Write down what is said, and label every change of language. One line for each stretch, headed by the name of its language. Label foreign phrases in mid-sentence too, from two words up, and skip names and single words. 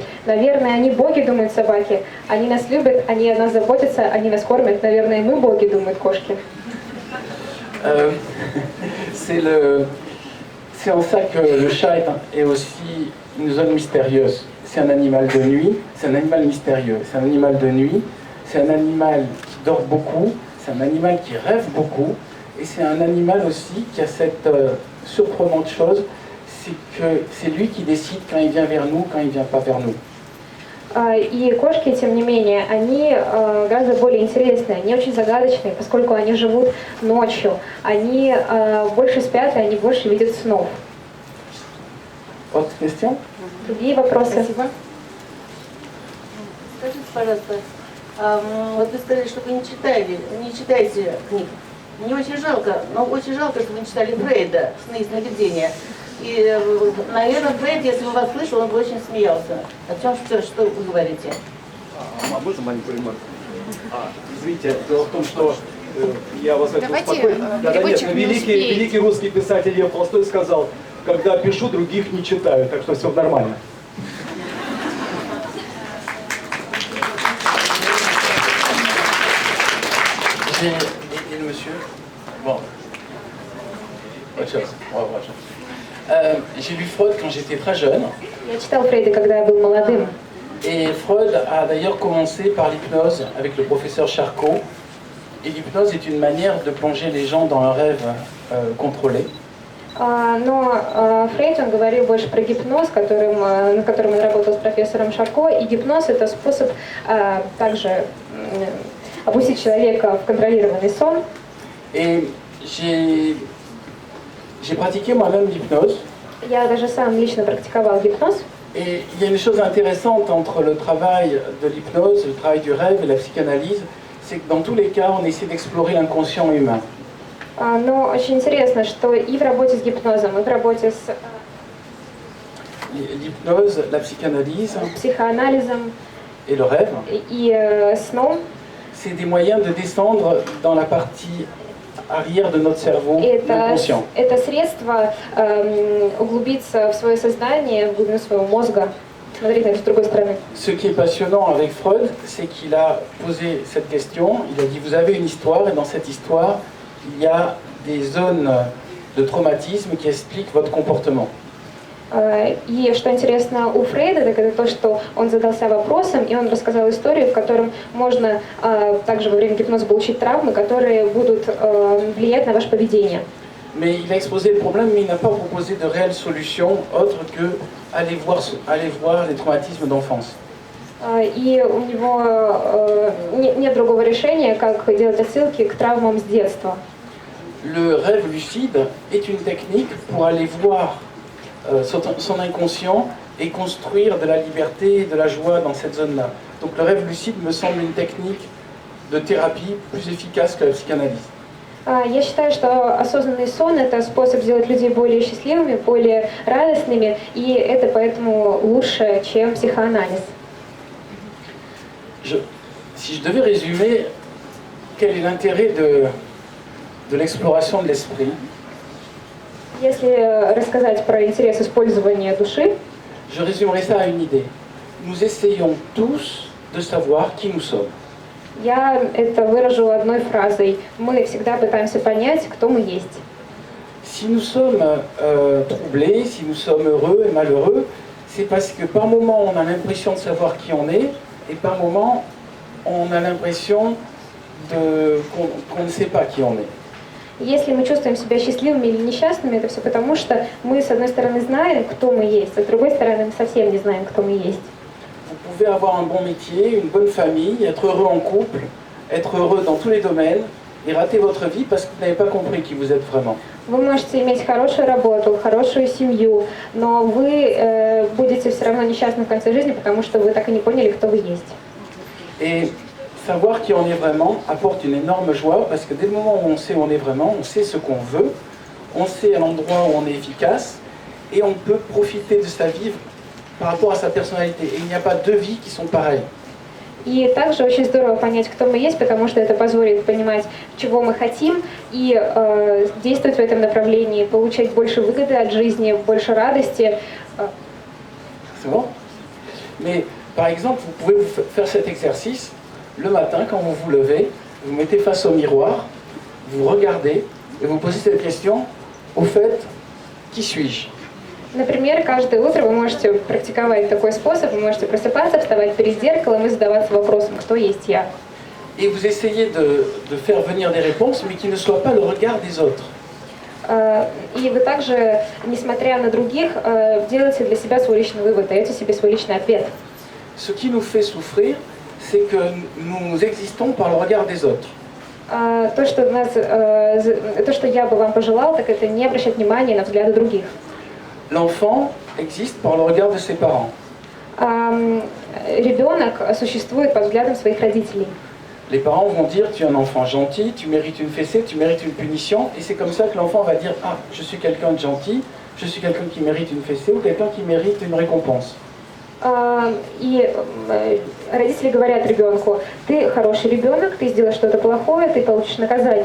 Russian: Наверное, они боги, думают собаки. Они нас любят, они о нас заботятся, они нас кормят. Наверное, мы боги, думают кошки.
French: C'est en ça que le chat est aussi une zone mystérieuse. C'est un animal de nuit, c'est un animal mystérieux. C'est un animal de nuit, c'est un animal qui dort beaucoup, c'est un animal qui rêve beaucoup. Et c'est un animal aussi qui a cette surprenante chose, c'est que c'est lui qui décide quand il vient vers nous, quand il ne vient pas vers nous.
Russian: И кошки, тем не менее, они гораздо более интересные, они очень загадочные, поскольку они живут ночью, они больше спят, и они больше видят снов.
French: Autre question?
Russian: Другие вопросы? Спасибо. Скажите, пожалуйста, вот вы сказали, что вы не читаете книг. Мне очень жалко, но очень жалко, что вы не читали Фрейда «Сны и сновидения». И, наверное, Фрейд, если бы вас слышал, он бы очень смеялся. О чем что вы говорите? Можно маленькую ремарку? Извините, дело в том, что я вас это Давайте, успокою. переводчик не успеет. Великий русский писатель Лев Толстой сказал, когда пишу, других не читаю, так что все нормально.
French: Et le monsieur? Bon. Autre chose. On va voir autre chose. J'ai lu Freud quand j'étais très jeune.
Russian: Я читал Фрейда, когда я был молодым.
French: Et Freud a d'ailleurs commencé par l'hypnose avec le professeur Charcot. Et l'hypnose est une manière de plonger les gens dans un rêve contrôlé.
Russian: Но Фрейд, он говорил больше про гипноз, на котором он работал с профессором Шарко. И гипноз — это способ также опустить человека в контролированный сон.
French: Et j'ai pratiqué moi-même l'hypnose.
Russian: Я даже сам лично практиковал гипноз.
French: Et il y a une chose intéressante entre le travail de l'hypnose, le travail du rêve et la psychanalyse, c'est que dans tous les cas, on essaie d'explorer l'inconscient humain.
Russian: Но очень интересно, что и в работе с гипнозом, и в работе с
French: L'hypnose, la psychanalyse
Russian: психоанализом
French: et le rêve,
Russian: и сном,
French: c'est des moyens de descendre dans la partie arrière de notre cerveau, l'inconscient.
Russian: это средство углубиться в свое сознание, в глубину своего мозга, смотреть на это с другой стороны.
French: Ce qui est passionnant avec Freud, c'est qu'il a posé cette question, il a dit vous avez une histoire et dans cette histoire, il y a des zones de traumatisme qui expliquent votre comportement.
Russian: И что интересно у Фрейда, так это то, что он задался вопросом, и он рассказал историю, в котором можно также во время гипноза получить травмы, которые будут влиять на ваше поведение.
French: Mais il a exposé le problème, mais il n'a pas proposé de réelle solution autre que aller voir les traumatismes d'enfance.
Russian: И у него нет другого решения, как делать отсылки к травмам с детства.
French: Le rêve lucide est une technique pour aller voir son inconscient et construire de la liberté et de la joie dans cette zone-là. Donc le rêve lucide me semble une technique de thérapie plus efficace que la psychanalyse.
Russian: Я считаю, что осознанный сон — это способ сделать людей более счастливыми, более радостными, и это поэтому лучше, чем психоанализ.
French: Si je devais résumer, quel est l'intérêt de l'exploration de l'esprit?
Russian: Если рассказать про интерес использования души,
French: je résumerai ça à une idée. Nous essayons tous de savoir qui nous sommes.
Russian: я это выражу одной фразой. Мы всегда пытаемся понять, кто мы есть.
French: Si nous sommes troublés, si nous sommes heureux et malheureux, c'est parce que par moment on a l'impression de savoir qui on est, et par moment on a l'impression qu'on ne sait pas qui on est.
Russian: Если мы чувствуем себя счастливыми или несчастными, это все потому, что мы, с одной стороны, знаем, кто мы есть, а с другой стороны, мы совсем не знаем, кто мы есть.
French: Vous pouvez avoir un bon métier, une bonne famille, être heureux en couple, être heureux dans tous les domaines, et rater votre vie parce que vous n'avez pas compris qui vous êtes vraiment.
Russian: Вы можете иметь хорошую работу, хорошую семью, но вы будете все равно несчастны в конце жизни, потому что вы так и не поняли, кто вы есть.
French: Et savoir qui on est vraiment apporte une énorme joie parce que dès le moment où on sait où on est vraiment, on sait ce qu'on veut, on sait à l'endroit où on est efficace et on peut profiter de sa vie par rapport à sa personnalité. Et il n'y a pas deux vies qui sont pareilles.
Russian: И также очень здорово понять, кто мы есть, потому что это позволит понимать, чего мы хотим, и действовать в этом направлении, получать больше выгоды от жизни, больше радости.
French: C'est bon? Mais par exemple, vous pouvez faire cet exercice le matin quand vous vous levez, vous mettez face au miroir, vous regardez et vous posez cette question, au fait, qui suis-je?
Russian: Например, каждое утро вы можете практиковать такой способ, вы можете просыпаться, вставать перед зеркалом и задаваться вопросом, кто есть я.
French: Et vous essayez de faire venir des réponses, mais qui ne soient pas le regard des autres.
Russian: И вы также, несмотря на других, делаете для себя свой личный вывод, даете себе свой личный ответ.
French: Ce qui nous fait souffrir, c'est que nous existons par le regard des autres.
Russian: То, что я бы вам пожелал, так это не обращать внимания на взгляды других.
French: L'enfant existe par le regard de ses parents.
Russian: Ребенок существует под взглядом своих родителей.
French: Les parents vont dire tu es un enfant gentil, tu mérites une fessée, tu mérites une punition, et c'est comme ça que l'enfant va dire ah, je suis quelqu'un de gentil, je suis quelqu'un qui mérite une fessée ou quelqu'un qui mérite une récompense.
Russian: И родители говорят ребенку: ты хороший ребенок, ты сделал что-то плохое, ты получишь наказание.